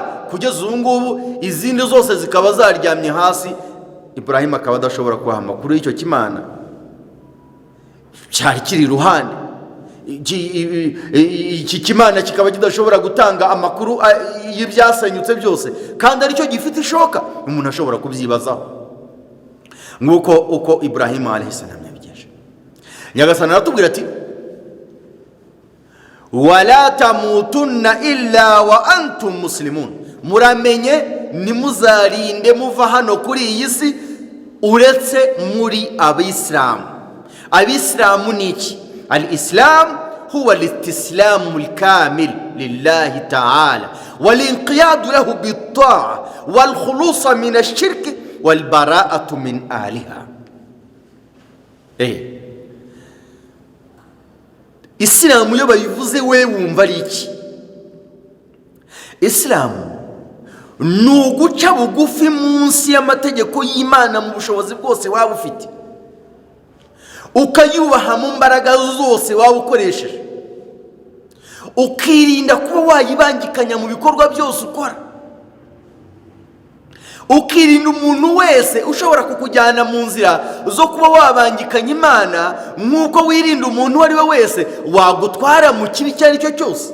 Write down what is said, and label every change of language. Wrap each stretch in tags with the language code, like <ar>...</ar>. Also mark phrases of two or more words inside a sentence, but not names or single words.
<rw>Kugeza ubu ngubu izindi zose zikaba zaryamye hasi, Ibrahim akaba adashobora kubaha amakuru y'icyo kimana cyari kiri iruhande. Iki kimana kikaba kidashobora gutanga amakuru y'ibyasenyutse byose, kandi aricyo gifite ishoka. Umuntu ashobora kubyibazaho nk'uko uko Ibrahim</rw> <ar>عليه السلام</ar> <rw>yabigenje. Nyagasani aratubwira ati</rw> <ar>ولا تموتن إلا وأنتم مسلمون,</ar> <rw>muramenye nimuzarinde muva hano kuri iyi si uretse muri Abisilamu. Abisilamu ni iki?</rw> <ar>الإسلام هو الاستسلام الكامل لله تعالى والانقياد له بالطاعة والخلوص من الشرك والبراءة من أهلها.</ar> <rw>Isilamu yo bayivuze we wumva ari iki? Isilamu ni uguca bugufi munsi y'amategeko y'Imana mu bushobozi bwose waba ufite, ukayubaha mu mbaraga zose waba ukoresheje, ukirinda kuba wayibangikanya mu bikorwa byose ukora, ukirinda umuntu wese ushobora kukujyana mu nzira zo kuba wabangikanya Imana, nk'uko wirinda umuntu uwo ari we wese wagutwara mu kibi icyo ari cyo cyose.</rw>